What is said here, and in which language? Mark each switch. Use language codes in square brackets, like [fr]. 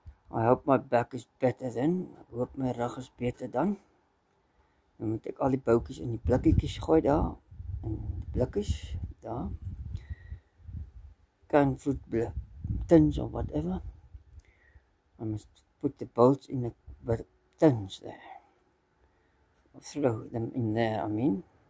[en] I hope my back is better then. [af] Ek hoop my rug is beter dan. Dan moet ek al die boutjies in die blikkies gooi daar. In die blikkies daar. [en] Canned fruit tins or whatever. I must put the bolts in the tins there. Throw them in there, I mean.